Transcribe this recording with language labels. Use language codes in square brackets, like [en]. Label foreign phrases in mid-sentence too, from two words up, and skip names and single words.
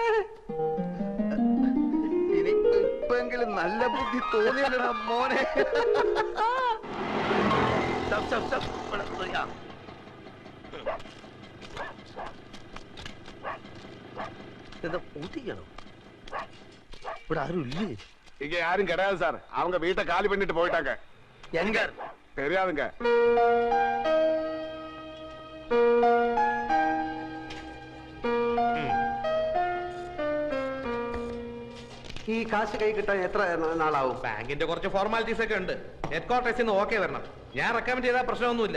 [ml] ഇനിക്കെങ്കിലും നല്ല ബുദ്ധി തോന്നിയല്ലടാ മോനെ. എന്താ ഊട്ടിക്കണോ? ഇവിടെ ആരും ഇല്ലേ? [ta] இங்க யாரும் கிடையாது சார். அவங்க வீட்டை காலி பண்ணிட்டு போயிட்டாங்க. எங்க? தெரியாதுங்க. [ml] ഈ കാശ് കൈ കിട്ടാൻ എത്ര നാളാവും? ബാങ്കിന്റെ കുറച്ച് ഫോർമാലിറ്റീസ് ഒക്കെ ഉണ്ട്. ഹെഡ് ക്വാർട്ടേഴ്സിൽ നിന്ന് ഓക്കെ വരണം. ഞാൻ റെക്കമെൻഡ് ചെയ്താൽ പ്രശ്നമൊന്നുമില്ല.